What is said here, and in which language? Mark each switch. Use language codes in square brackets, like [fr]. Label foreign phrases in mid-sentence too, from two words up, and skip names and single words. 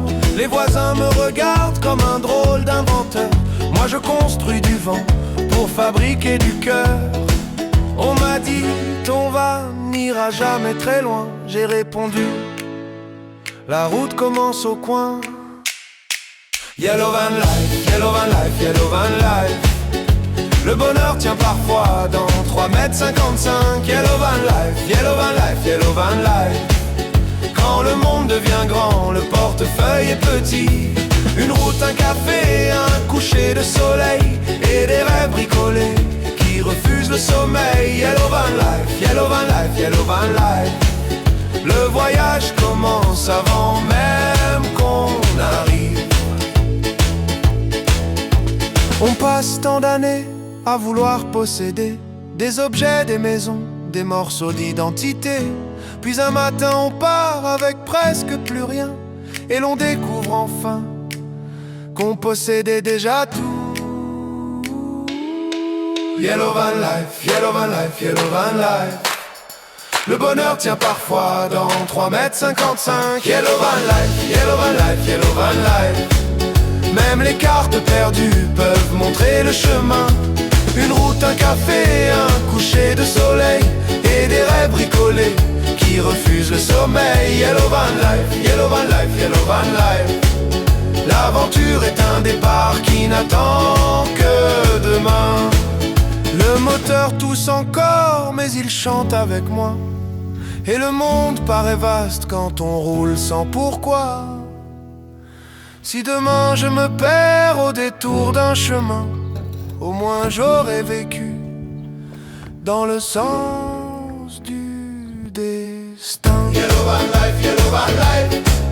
[fr] Les voisins me regardent comme un drôle d'inventeur. Moi je construis du vent pour fabriquer du cœur. On m'a dit, ton van n'ira jamais très loin. J'ai répondu, la route commence au coin. [en] Yellow van life, yellow van life, yellow van life. [fr] Le bonheur tient parfois dans 3,55 m. [en] Yellow van life, yellow van life, yellow van life. [fr] Quand le monde devient grand, le portefeuille est petit. Une route, un café, un coucher de soleil et des rêves bricolés qui refusent le sommeil. [en] Yellow van life, yellow van life, yellow van life. [fr] Le voyage commence avant même qu'on arrive. On passe tant d'années à vouloir posséder des objets, des maisons, des morceaux d'identité. Puis un matin on part avec presque plus rien et l'on découvre enfin qu'on possédait déjà tout. [en] Yellow van life, yellow van life, yellow van life. [fr] Le bonheur tient parfois dans 3,55 m. [en] Yellow van life, yellow van life, yellow van life. [fr] Même les cartes perdues peuvent montrer le chemin. Une route, un café, un coucher de soleil et des rêves bricolés qui refusent le sommeil. [en] Yellow van life, yellow van life, yellow van life. [fr] L'aventure est un départ qui n'attend que demain. Le moteur tousse encore, mais il chante avec moi. Et le monde paraît vaste quand on roule sans pourquoi. Si demain je me perds au détour d'un chemin, au moins j'aurais vécu dans le sens du destin. [en] Yellow van life, yellow van life.